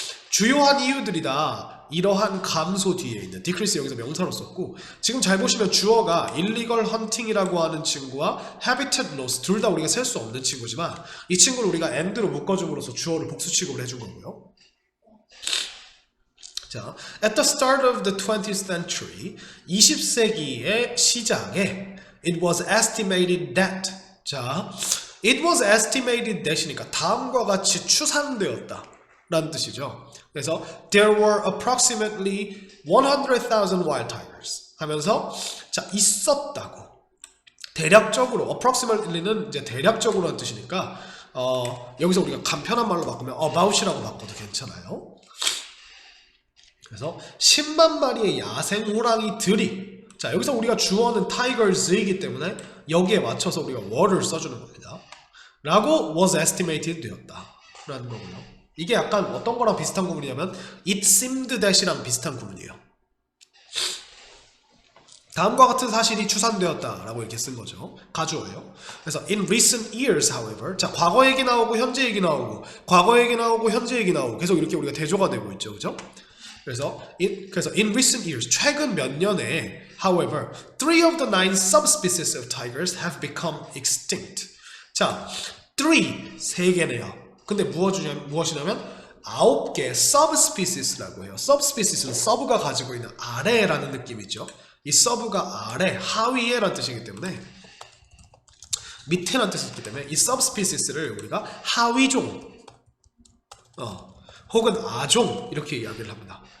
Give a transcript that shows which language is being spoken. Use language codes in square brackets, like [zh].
[ko] 주요한 이유들이다. 이러한 감소 뒤에 있는, decrease 여기서 명사로 썼고, 지금 잘 보시면 주어가 [en] illegal hunting [ko] 이라고 하는 친구와 [en] habitat loss [ko] 둘 다 우리가 셀 수 없는 친구지만, 이 친구를 우리가 and로 묶어줌으로써 주어를 복수 취급을 해준 거고요. 자, [en] at the start of the 20th century, [ko] 20세기의 시작에 [en] it was estimated that, [ko] 자, it was estimated that이니까 다음과 같이 추산되었다 라는 뜻이죠. 그래서 [en] there were approximately 100,000 wild tigers [ko] 하면서, 자, 있었다고, 대략적으로, approximately는 이제 대략적으로 하는 뜻이니까 여기서 우리가 간편한 말로 바꾸면 about이라고 바꿔도 괜찮아요. 그래서 10만 마리의 야생 호랑이들이, 자 여기서 우리가 주어는 tigers이기 때문에 여기에 맞춰서 우리가 were를 써주는 겁니다. 라고 [en] was estimated [ko] 되었다 라는 거고요. 이게 약간 어떤 거랑 비슷한 구문이냐면 [en] it seemed that [ko] 이랑 비슷한 구문이에요. 다음과 같은 사실이 추산되었다 라고 이렇게 쓴 거죠. 가주어예요. 그래서 [en] in recent years however, [ko] 자 과거 얘기 나오고 현재 얘기 나오고 과거 얘기 나오고 현재 얘기 나오고 계속 이렇게 우리가 대조가 되고 있죠. 그죠? 그래서 [en] in recent years, [ko] 최근 몇 년에 [en] however, 3 of the 9 subspecies of tigers have become extinct. [ko] 자, 3개네요. 근데 무엇이냐면 9개 subspecies라고 해요. subspecies는 sub가 가지고 있는 아래라는 느낌이죠. 이 sub가 아래, 하위에 라는 뜻이기 때문에, 밑에라는 뜻이 있기 때문에 이 subspecies를 우리가 하위종 혹은 아종 이렇게 이야기를 합니다.